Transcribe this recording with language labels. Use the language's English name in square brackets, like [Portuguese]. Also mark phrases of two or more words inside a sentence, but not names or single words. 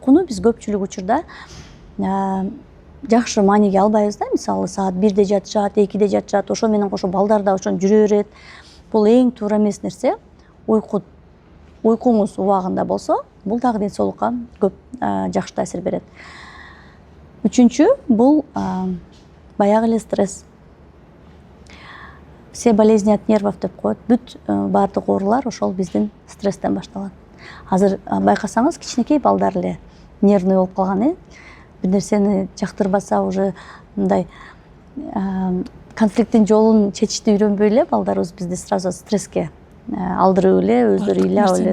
[Kyrgyz] Себеби дегенде уйкуну биз көпчүлүк учурда жакшы мааниге албайбыз да, мисалы саат 1-де жатышат, 2-де жатышат, ошо менен кошо балдар да ошону жүрө берет. Бул эң туура эмес нерсе. Уйкуңуз убагында болсо, бул дагы ден соолукка көп жакшы таасир берет. Үчүнчү, бул баягы эле стресс. [Russian] Все болезни от нервов [Kyrgyz] деп коет. Бүт баардык оорулар ошол биздин стресстен башталат. Азыр байкасаңыз, кичинекей балдар эле нервный болуп калган, бир нерсени жактырбаса уже мындай конфликттин жолун чечишти үйрөнбөй эле балдарыбыз бизди сразу стресске алдырып эле, өздөрү ыйлап эле